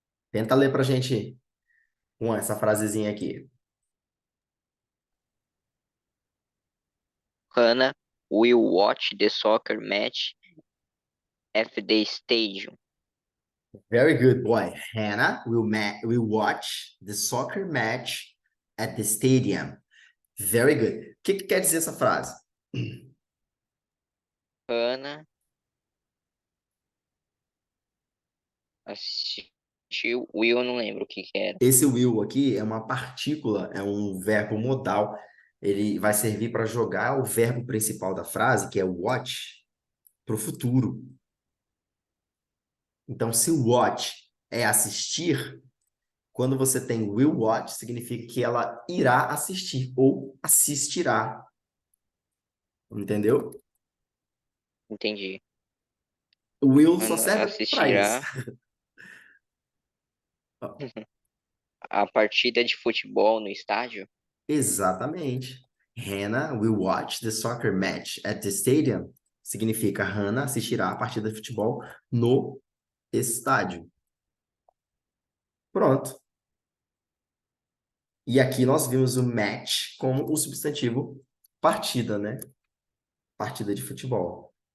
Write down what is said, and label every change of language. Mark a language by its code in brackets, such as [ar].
[pt] Tenta ler pra gente essa frasezinha aqui. [en] Hannah will watch the soccer match at the stadium. Very good, boy. Hannah will watch the soccer match at the stadium. Very good. [pt] O que quer dizer essa frase? Hannah assistiu. Will, eu não lembro o que era. Esse will aqui é uma partícula, é um verbo modal. Ele vai servir para jogar o verbo principal da frase, que é watch, para o futuro. Então, se watch é assistir, quando você tem will watch, significa que ela irá assistir ou assistirá. Entendeu? Entendi. O will só Hannah serve para isso. assistirá a partida de futebol no estádio. Exatamente. [en] Hannah will watch the soccer match at the stadium. [pt] Significa Hannah assistirá a partida de futebol no estádio. Pronto. E aqui nós vimos o match como o substantivo partida, né? Partida de futebol.